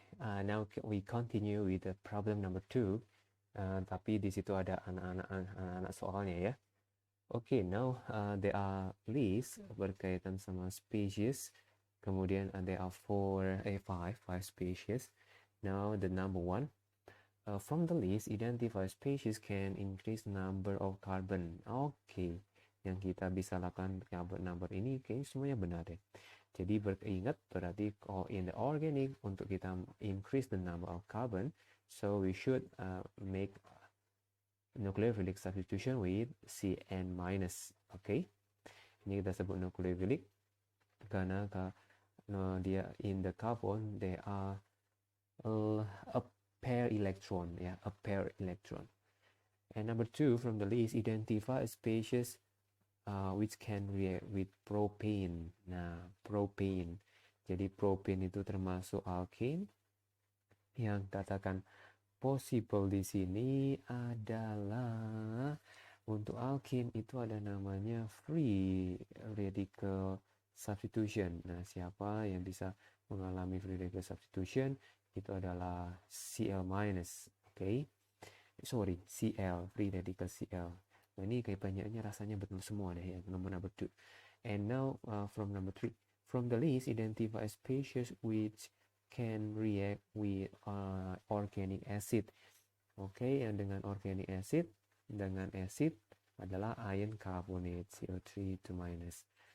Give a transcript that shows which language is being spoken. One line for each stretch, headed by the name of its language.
English: Now we continue with the problem number 2.
Indonesian: Tapi di situ ada anak-anak soalnya ya.
English: Okay, now there are lists berkaitan sama species. Kemudian there are five species. Now the number 1. From the list, identify species can increase number of carbon.
Indonesian: Okay, yang kita bisa lakukan number ini kayaknya semuanya benar deh.
English: Jadi ingat berarti in the organic untuk kita increase the number of carbon, so we should make nucleophilic substitution with Cn minus. Okay, ini kita sebut nucleophilic karena dia in the carbon there are a pair electron, yeah, a pair electron. And number 2 from the list, identify a species which can react with propane.
Indonesian: Nah, propane. Jadi propane itu termasuk alkane. Yang katakan possible di sini adalah untuk alkane itu ada namanya free radical substitution. Nah, siapa yang bisa mengalami free radical substitution itu adalah Cl-.
English: Oke. Sorry, Cl, free radical Cl.
Indonesian: Nah, ini kayak banyaknya rasanya betul semua deh ya, number 2. And now from number 3.
English: From the list, identify species which can react with organic acid.
Indonesian: Oke, yang dengan organic acid, dengan acid adalah iron carbonate, CO3 to minus.